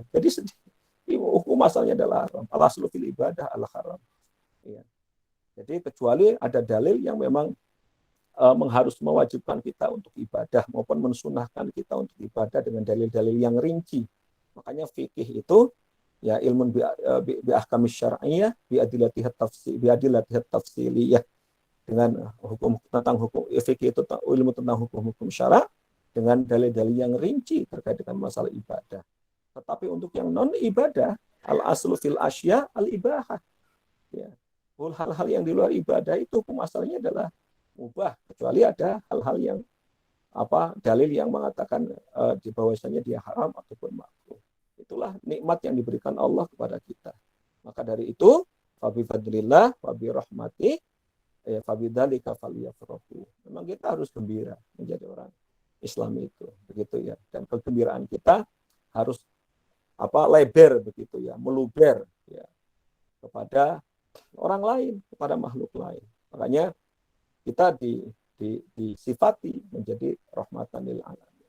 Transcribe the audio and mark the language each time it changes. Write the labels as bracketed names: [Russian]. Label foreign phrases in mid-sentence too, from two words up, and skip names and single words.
[Indonesian] Jadi hukum asalnya adalah haram. [Arabic] الأصل في العبادة الحرام. [Indonesian] Ya. Jadi kecuali ada dalil yang memang harus mewajibkan kita untuk ibadah maupun mensunahkan kita untuk ibadah dengan dalil-dalil yang rinci. Makanya fikih itu ya [Arabic] علم بالأحكام الشرعية بأدلتها التفصيلية, [Indonesian] dengan hukum tentang hukum fikih itu ilmu tentang hukum-hukum syara' dengan dalil-dalil yang rinci terkait dengan masalah ibadah. Tetapi untuk yang non ibadah, [Arabic] الأصل في الأشياء الإباحة. [Indonesian] Ya. Hal-hal yang di luar ibadah itu hukum asalnya adalah mubah, kecuali ada hal-hal yang dalil yang mengatakan di bahwasanya dia haram ataupun makruh. Itulah nikmat yang diberikan Allah kepada kita. Maka dari itu, [Arabic] فبفضل الله وبرحمته فبذلك فليفرحوا. [Indonesian] Memang kita harus gembira menjadi orang Islam itu, begitu ya. Dan kegembiraan kita harus lebar begitu ya, meluber ya kepada orang lain, kepada makhluk lain. Makanya kita disifati menjadi [Arabic] رحمة للعالمين.